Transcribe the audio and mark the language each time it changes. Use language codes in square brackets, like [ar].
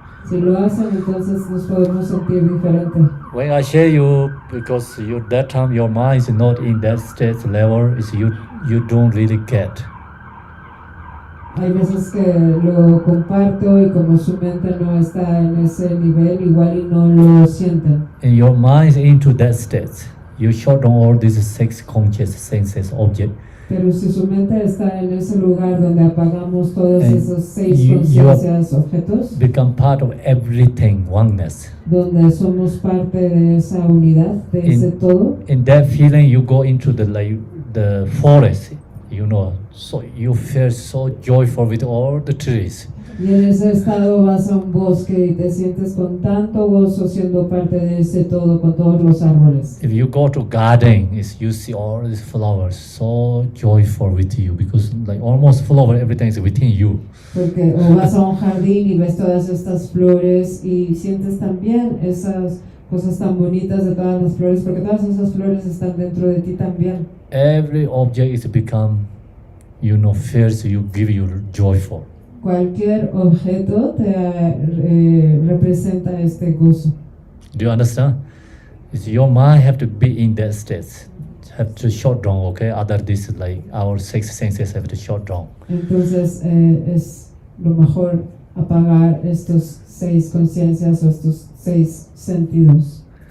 [es] Si lo hacen, entonces nos podemos sentir diferente. [en] When I share you, because that time your mind is not in that state level, you don't really get. [es] Hay veces que lo comparto y como su mente no está en ese nivel, igual y no lo sienten. [en] And your mind is into that state. You shut down all these 6 conscious senses object. [es] Pero si su mente está en ese lugar donde apagamos todos [en] And [es] esos 6 [en] you [es] conciencias, objetos, [en] become part of everything, oneness. [es] donde somos parte de esa unidad, de ese todo, [en] In that feeling, you go into the forest, so you feel so joyful with all the trees. [es] y en ese estado vas a un bosque y te sientes con tanto gozo siendo parte de ese todo con todos los árboles. [en] If you go to garden, you see all these flowers, so joyful with you, because like almost flower, everything is within you. [es] Porque o vas a un jardín y ves todas estas flores y sientes también esas cosas tan bonitas de todas las flores, porque todas esas flores están dentro de ti también. [en] Every object is become, feels you, give you joyful. [es] Cualquier objeto te representa este gozo. [en] Do you understand? It's your mind have to be in that state, have to shut down, okay? Other this like our 6 senses have to shut down. [es] Entonces es lo mejor apagar estos 6 conciencias o estos 6 sentidos.